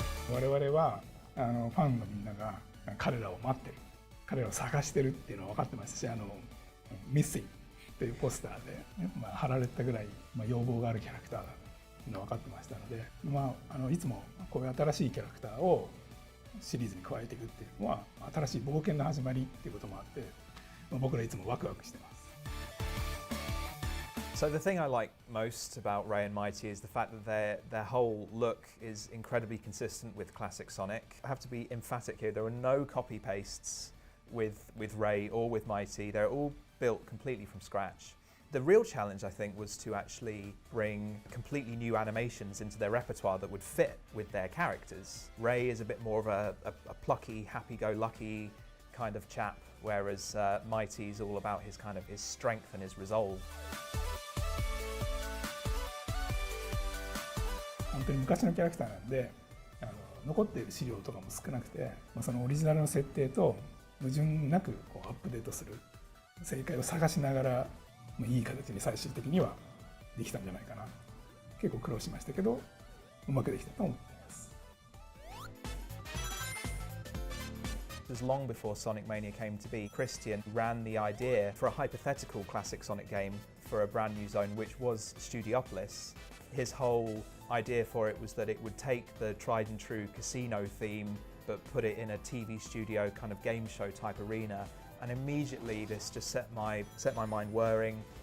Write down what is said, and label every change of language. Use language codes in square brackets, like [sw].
[ja] 我々はファンのみんなが彼らを待ってる、彼らを探してるっていうのは分かってますし、ミッシングというポスターで、貼られたぐらい、要望があるキャラクターだというのは分かってましたので、いつもこういう新しいキャラクターをシリーズに加えていくっていうのは新しい冒険の始まりっていうこともあって、僕らいつもワクワクしてます。 [en] So the thing I like most about Ray and Mighty is the fact that their whole look is incredibly consistent with classic Sonic. I have to be emphatic here, there are no copy pastes with Ray or with Mighty. They're all built completely from scratch. The real challenge, I think, was to actually bring completely new animations into their repertoire that would fit with their characters. Ray is a bit more of a plucky, happy-go-lucky kind of chap, whereas Mighty's all about his strength and his resolve. [ja] 本当に昔のキャラクターなんで、残っている資料とかも少なくて、そのオリジナルの設定と矛盾なくこうアップデートする、正解を探しながらいい形に最終的にはできたんじゃないかな。結構苦労しましたけど、うまくできたと思っています。 [en] It was long before Sonic Mania came to be. Christian ran the idea for a hypothetical classic Sonic game for a brand new zone, which was Studiopolis. His whole idea for it was that it would take the tried and true casino theme but put it in a TV studio kind of game show type arena, and immediately this just set my mind whirring.